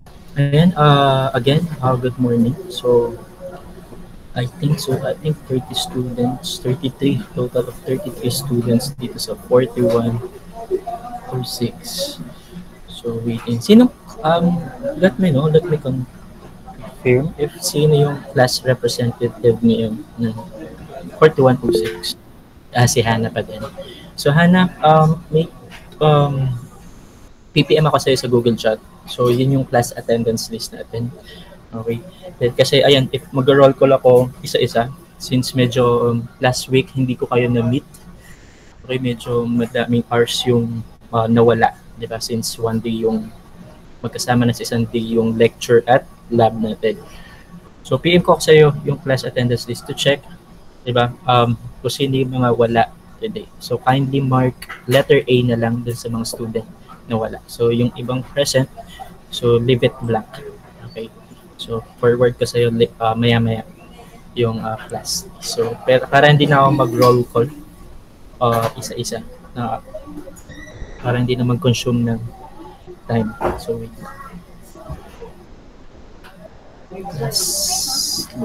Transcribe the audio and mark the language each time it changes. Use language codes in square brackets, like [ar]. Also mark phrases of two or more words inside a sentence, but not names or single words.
[tl] Ayan, [en] again, good morning. So, I think 30 students, 33, total of 33 students [tl] dito sa [en] 4106. So, waiting. Let me confirm if [tl] sino yung [en] class representative [tl] ngayon ng [en] 4106. [tl] Si Hannah pa din. So, Hannah, may um, PPM ako sa'yo sa Google Chat. So, yun yung [en] class attendance list [tl] natin. [en] Okay. [tl] Then, kasi ayan, if mag-roll call ako isa-isa, since medyo [en] last week [tl] hindi ko kayo na-meet, okay, medyo madaming hours yung nawala, di ba? [en] Since one day [tl] yung magkasama na sa isang day yung lecture at lab natin. So, PM ko sa iyo yung [en] class attendance list to check, [tl] di ba? Kung sino yung mga wala today. [en] So, kindly mark letter A [tl] na lang dun sa mga student na wala. [en] So, [tl] yung ibang [en] present, so leave it blank. Okay. [tl] So, forward ko sa iyo maya-maya yung class. So, pero para hindi na ako mag-roll call isa-isa na para hindi na mag-consume ng time. [en] So, wait. Yes.